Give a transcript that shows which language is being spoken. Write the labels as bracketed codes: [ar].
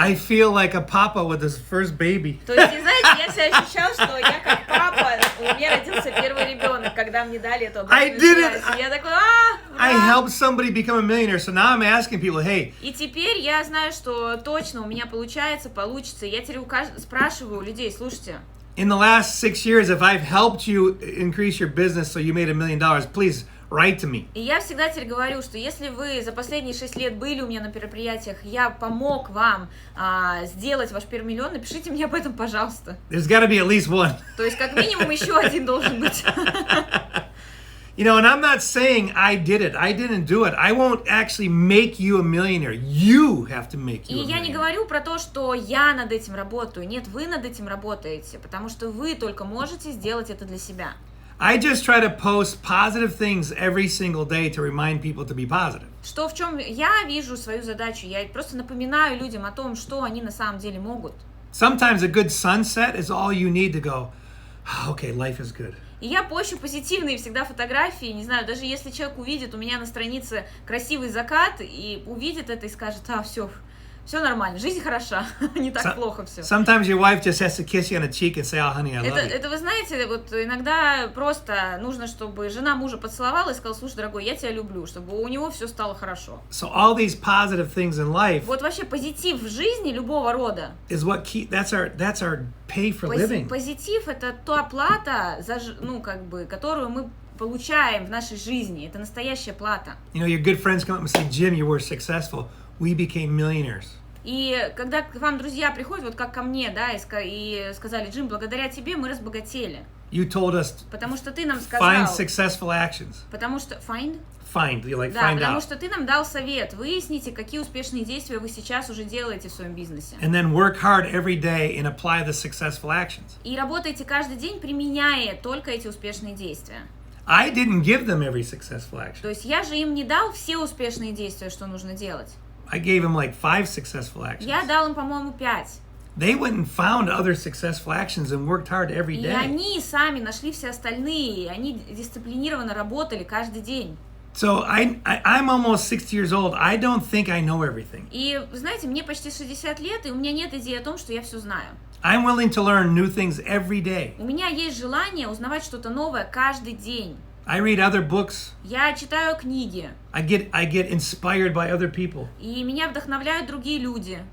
[en] I feel like a papa with his first baby. [ru] То есть, знаете, я себя ощущал, что я как папа, у меня родился первый ребенок, когда мне дали эту обратную связь. Я такой, [en] I helped somebody become a millionaire, so now I'm asking people, hey. [ru] И теперь я знаю, что точно у меня получится. Я теперь спрашиваю у людей, слушайте. [en] In the last 6 years, if I've helped you increase your business so you made $1 million, please write to me. [ru] И я всегда теперь говорю, что если вы за последние 6 лет были у меня на мероприятиях, я помог вам сделать ваш первый миллион, напишите мне об этом, пожалуйста. [en] There's got to be at least one. [ru] То есть как минимум еще один должен быть. [en] You know, and I'm not saying I did it. I didn't do it. I won't actually make you a millionaire. You have to make you a millionaire. [ru] И я не говорю про то, что я над этим работаю. Нет, вы над этим работаете, потому что вы только можете сделать это для себя. [en] I just try to post positive things every single day to remind people to be positive. [ru] Что в чем я вижу свою задачу? Я просто напоминаю людям о том, что они на самом деле могут. [en] Sometimes a good sunset is all you need to go, okay, life is good. [ru] И я пощу позитивные всегда фотографии, не знаю, даже если человек увидит у меня на странице красивый закат и увидит это и скажет, все нормально, жизнь хороша, не так плохо все. [en] Sometimes your wife just has to kiss you on the cheek and say, oh, honey, I love you. [ru] Это вы знаете, вот иногда просто нужно, чтобы жена мужа поцеловала и сказала, слушай, дорогой, я тебя люблю, чтобы у него все стало хорошо. [en] So all these positive things in life. [ru] Вот вообще позитив в жизни любого рода. [en] Is what that's our pay for living. [ru] Позитив это та плата, которую мы получаем в нашей жизни. Это настоящая плата. [en] You know, your good friends come up and say, Jim, you were successful. We became millionaires. [ru] И когда к вам друзья приходят, вот как ко мне, да, и сказали, Джим, благодаря тебе мы разбогатели. [en] You told us. [ru] Потому что ты нам сказал. [en] Find successful actions. [ru] Потому что [en] find. You like [ru] да, [en] find [ru] потому [en] out. [ru] что ты нам дал совет. Выясните, какие успешные действия вы сейчас уже делаете в своем бизнесе. [en] And then work hard every day and apply the successful actions. [ru] И работайте каждый день, применяя только эти успешные действия. [en] I didn't give them every successful action. [ru] То есть я же им не дал все успешные действия, что нужно делать. [en] I gave them like 5 successful actions. [ru] Я дал им, по-моему, 5. [en] They went and found other successful actions and worked hard every [ru] И [en] day. [ru] они сами нашли все остальные, и они дисциплинированно работали каждый день. [en] So I'm almost 60 years old. I don't think I know everything. [ru] И, знаете, мне почти 60 лет, и у меня нет идеи о том, что я все знаю. [en] I'm willing to learn new things every day. [ru] У меня есть желание узнавать что-то новое каждый день. [en] I read other books. [ru] Я читаю книги. [en] I get inspired by other people. [ru] И меня вдохновляют другие люди.